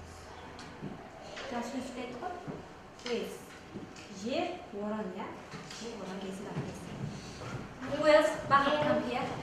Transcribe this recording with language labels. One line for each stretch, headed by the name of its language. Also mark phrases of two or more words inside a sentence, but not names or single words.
English: Just state қой. Place.
Kazakh: Жер, орын, иә? Жер, орын кезі да.
English: Who else? Бақыт, come here.